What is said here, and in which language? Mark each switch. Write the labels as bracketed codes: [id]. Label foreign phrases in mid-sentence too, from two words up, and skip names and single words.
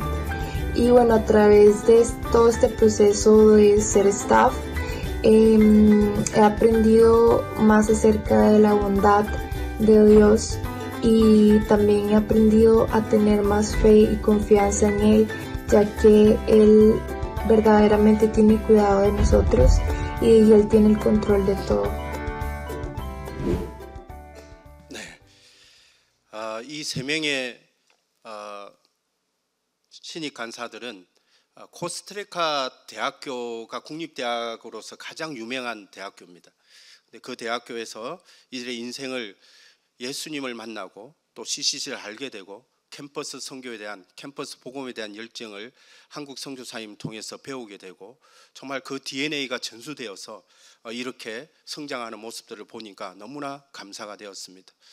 [es] Y bueno, a través de todo este proceso de ser staff, he aprendido más acerca de la bondad de Dios y también he aprendido a tener más fe y confianza en Él, ya que Él verdaderamente tiene cuidado de nosotros y Él tiene el control de todo. [ko] 이 세 명의 신입 간사들은 코스타리카 대학교가 국립대학으로서 가장 유명한 대학교입니다. 근데 그 대학교에서 이들의 인생을 예수님을 만나고 또 CCC를 알게 되고 캠퍼스 선교에 대한 캠퍼스 복음에 대한 열정을 한국 선교사님 통해서 배우게 되고 정말 그 DNA가 전수되어서 이렇게 성장하는 모습들을 보니까 너무나 감사가 되었습니다.